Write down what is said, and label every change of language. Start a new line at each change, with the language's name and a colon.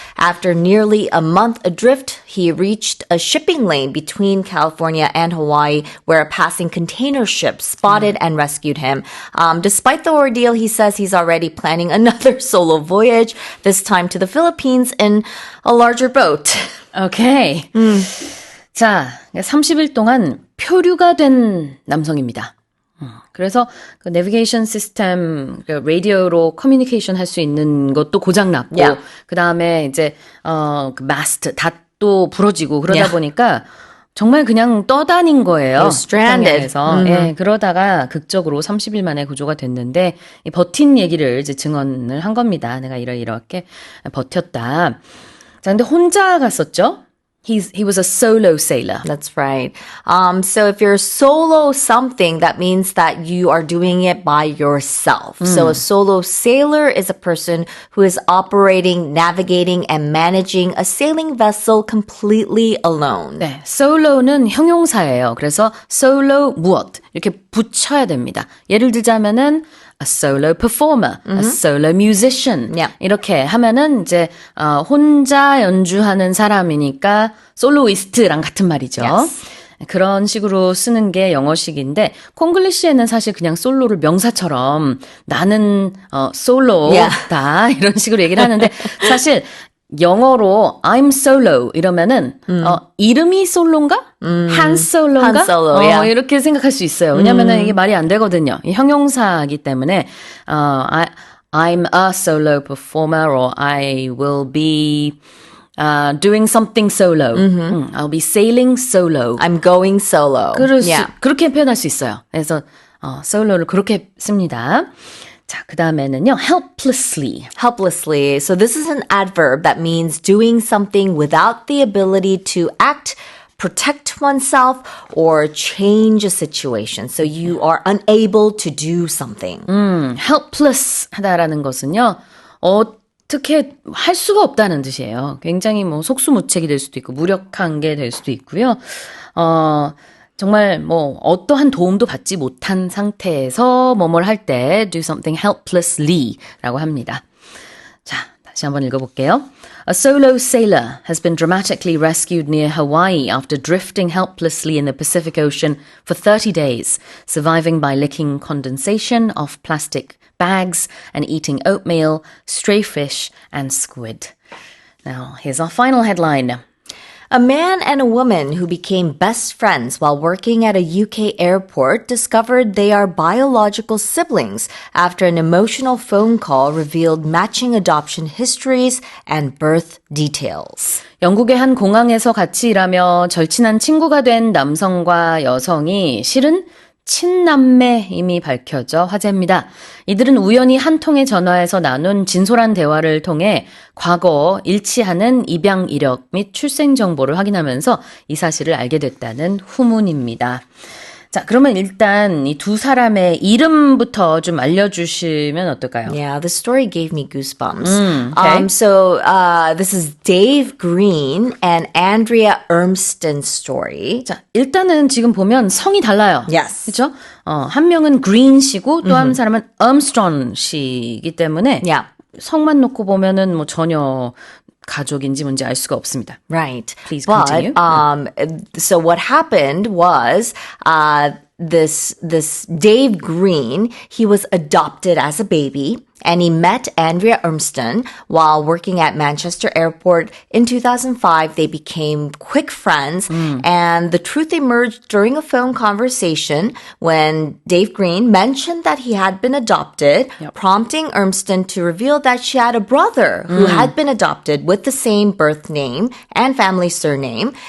English: After nearly a month adrift, he reached a shipping lane between California and Hawaii where a passing container ship spotted and rescued him. Despite the ordeal, he says he's already planning another solo voyage, this time to the Philippines in a larger boat. Okay.
Korean: 자, 30일 동안 표류가 된 남성입니다. 그래서 그 내비게이션 시스템, 그 라디오로 커뮤니케이션 할 수 있는 것도 고장났고,
English: Yeah.
Korean: 그 다음에 이제, 그 마스트, 닷도 부러지고 그러다
English: Yeah.
Korean: 보니까 정말 그냥 떠다닌 거예요.
English: You're stranded.
Korean: 태평양에서. 예, 그러다가 극적으로 30일 만에 구조가 됐는데, 이 버틴 얘기를 이제 증언을 한 겁니다. 내가 이렇게 버텼다. 자, 근데 혼자 갔었죠?
English: He was a solo sailor. That's right. So if you're solo something, that means that you are doing it by yourself. So a solo sailor is a person who is operating, navigating, and managing a sailing vessel completely alone.
Korean: 네, solo는 형용사예요. 그래서 solo 무엇 이렇게 붙여야 됩니다. 예를 들자면은
English: a solo performer, a solo musician. Yeah.
Korean: 이렇게 하면은 이제 혼자 연주하는 사람이니까 솔로이스트랑 같은 말이죠.
English: Yes.
Korean: 그런 식으로 쓰는 게 영어식인데 콩글리시에는 사실 그냥 솔로를 명사처럼 나는 솔로다 이런 식으로 얘기를 하는데 사실 영어로
English: I'm solo
Korean: 이러면은 이름이 솔로인가? 한 솔로인가?
English: Han Solo, yeah.
Korean: 이렇게 생각할 수 있어요. 왜냐면은 이게 말이 안 되거든요. 이 형용사이기 때문에
English: I'm a solo performer or I will be doing something solo. I'll be sailing solo. I'm going solo.
Korean: 그렇게 표현할 수 있어요. 그래서 솔로를 그렇게 씁니다. 자, 그 다음에는요, helplessly.
English: Helplessly. So this is an adverb that means doing something without the ability to act, protect oneself, or change a situation. So you are unable to do something.
Korean: helpless 하다라는 것은요, 어떻게 할 수가 없다는 뜻이에요. 굉장히 뭐 속수무책이 될 수도 있고, 무력한 게 될 수도 있고요. 정말 뭐 어떠한 도움도 받지 못한 상태에서 뭐뭘 할 때
English: do something helplessly
Korean: 라고 합니다. 자, 다시 한번 읽어볼게요.
English: A solo sailor has been dramatically rescued near Hawaii after drifting helplessly in the Pacific Ocean for 30 days, surviving by licking condensation off plastic bags and eating oatmeal, stray fish, and squid. Now, here's our final headline. A man and a woman who became best friends while working at a UK airport discovered they are biological siblings after an emotional phone call revealed matching adoption histories and birth details.
Korean: 영국의 한 공항에서 같이 일하며 절친한 친구가 된 남성과 여성이 실은 친남매임이 밝혀져 화제입니다. 이들은 우연히 한 통의 전화에서 나눈 진솔한 대화를 통해 과거 일치하는 입양 이력 및 출생 정보를 확인하면서 이 사실을 알게 됐다는 후문입니다. 자, 그러면 일단 이 두 사람의 이름부터 좀 알려주시면 어떨까요?
English: Yeah, the story gave me goosebumps. okay. So this is Dave Green and Andrea Urmston's story.
Korean: 자, 일단은 지금 보면 성이 달라요.
English: Yes.
Korean: 그렇죠? 한 명은 Green 씨고 또 한 사람은 Armstrong 씨이기 때문에
English: Yeah.
Korean: 성만 놓고 보면은 뭐 전혀 가족인지 뭔지 알 수가 없습니다.
English: Right. Please but, continue. So what happened was, this Dave Green, he was adopted as a baby. And he met Andrea Urmston while working at Manchester Airport. In 2005, they became quick friends. And the truth emerged during a phone conversation when Dave Green mentioned that he had been adopted, prompting Urmston to reveal that she had a brother who had been adopted with the same birth name and family surname.